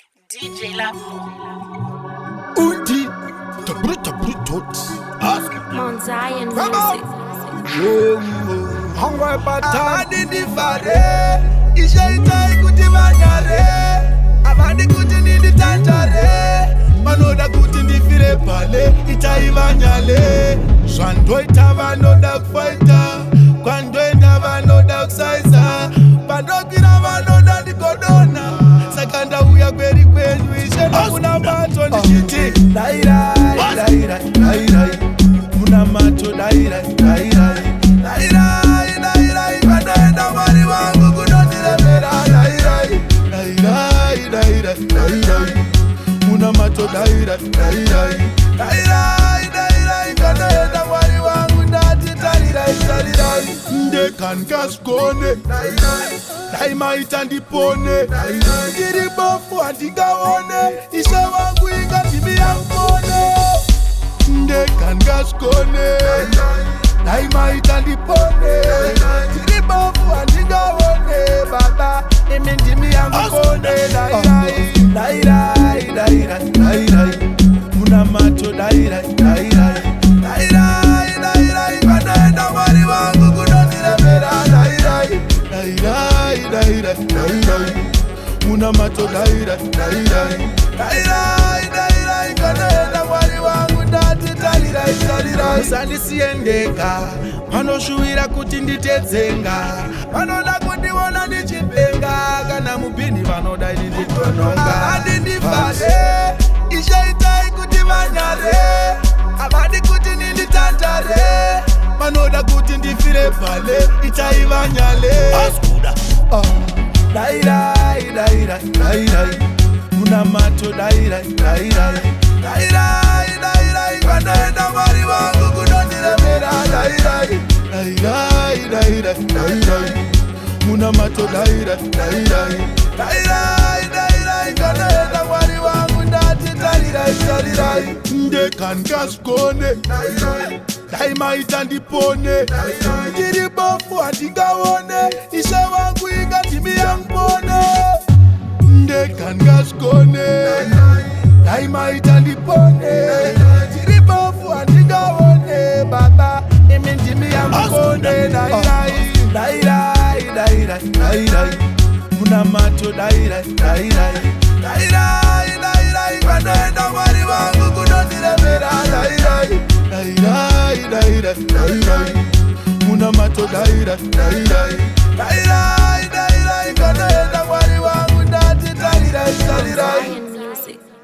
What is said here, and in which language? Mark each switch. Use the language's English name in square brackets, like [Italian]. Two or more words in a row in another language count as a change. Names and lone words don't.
[English] D J Lavo. Undi, tabru, tabru, tot. Ask. Mount Zion Come on. Music. Yo, hungry pattern. [Shona] Abadi ndifare, ishe itai kuti vanyare. Abadi kuti ndinditanjare. Vanoda kuti ndifire pale, itai vanyale. Zvandoita vanoda kufaita, kwandoenda vanoda kusaiza. Pandokwira vanoda ndigodona, saka ndauya kweri kwenyu. Ishe ndakuna mato ndichiti, dai, dai, dai, dai, dai, dai. Muna mato, dai, dai, dai, dai. Dai, dai, dai, dai. Vanoenda Mwari vangu kunondiremera, dai, dai. Dai, dai, dai, dai, dai, dai. Muna mato, dai, dai, dai, dai. Dai, dai, dai, dai. Vanoenda Mwari vangu, ndati, dai, dai, dai, dai. Ndeka ndingazvikone. Dai, dai. Dai, maita ndipone. Dai, dai. Ndiri bofu, handingaone. Ishe wangu, inga ndimi yangone. Ndeka ndingazvikone. Dai, maita ndipone. Ndiri bofu, handingaone. Baba, imi ndimi yangu kone. Dai, dai. Dai, dai, dai, dai, dai, dai. Muna mato, dai, dai, dai, dai. Dai, dai, dai, dai. Vanoenda Mwari vangu kunondiremera. Dai, dai. Dai, dai, dai, dai, dai, dai. Muna mato, dai, dai, dai, dai. Dai, dai, dai, dai. Vanoenda Mwari vangu, ndati, dai, dai, dai, dai. Musandisiye ndega, vanoshuwira kuti nditedzenga. Vanoda kundiona ndichipenga, kana mubhini vanoda ndichitononga. Havadi ndifare, ishe itai kuti vanyare. Havadi kuti ndinditandare. Vanoda kuti ndifire pale, itai vanyale. Askuda. Ah. Dai, dai, dai, dai, dai, dai. Muna mato, dai, dai, dai, dai. Dai, dai, dai, dai. Vanoenda Mwari vangu kunondiremera. Dai, dai. Dai, dai, dai, dai, dai, dai, dai. Muna mato, dai, dai, dai, dai. Dai, dai, dai, dai. Vanoenda Mwari vangu, ndati, dai, dai, dai, dai. Ndeka ndingazvikone. Dai, dai. Dai, maita ndipone. Dai, dai. Ndiri bofu, handingaone. Ishe wangu, inga ndimi yangone. Ndeka ndingazvikone. Dai, maita ndipone. Ndiri bofu, handingaone. Baba, imi ndimi yangone. Dai, dai. Dai, dai, dai, dai, dai, dai. Muna mato, dai, dai, dai, dai. Dai, dai, dai, dai. Vanoenda Mwari vangu kunondiremera. Dai, dai. Dai, dai, dai, dai, dai, dai. Muna mato, dai, dai, dai, dai. Dai, dai, dai, dai. Vanoenda Mwari vangu, ndati, dai, dai, dai, dai. [English] Zion Music.